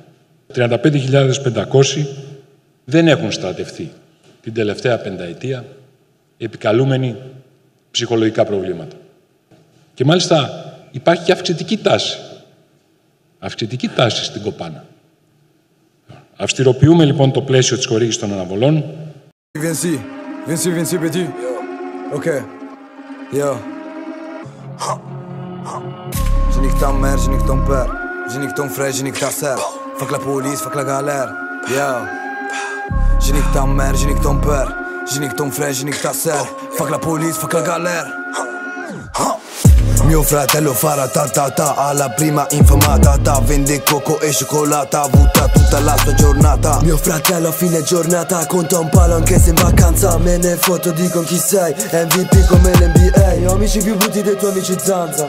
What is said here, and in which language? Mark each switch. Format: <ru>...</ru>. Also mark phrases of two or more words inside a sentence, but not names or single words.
<el>35.500 δεν έχουν στρατευτεί την τελευταία πενταετία, επικαλούμενοι ψυχολογικά προβλήματα. Και μάλιστα υπάρχει και αυξητική τάση. Αυξητική τάση στην Κοπάνα. Αυστηροποιούμε λοιπόν το πλαίσιο της χορήγησης των αναβολών.</el> <fr>Viens petit. Ok. Yo. Je nique ta mère, je nique ton père. Je nique ton frère, je nique ta sœur. Fuck la police, fuck la galère. Yo. Je nique ta mère, je nique ton père. Je nique ton frère, je nique ta sœur. Fuck la police, fuck la galère.</fr> <it>Mio fratello farà ta alla prima infamata. Vende coco e cioccolata, butta tutta la sua giornata. Mio fratello a fine giornata conta un palo anche se in vacanza. Me ne foto di con chi sei, MVP come l'NBA. Ho amici più brutti dei tuoi amici zanza.</it>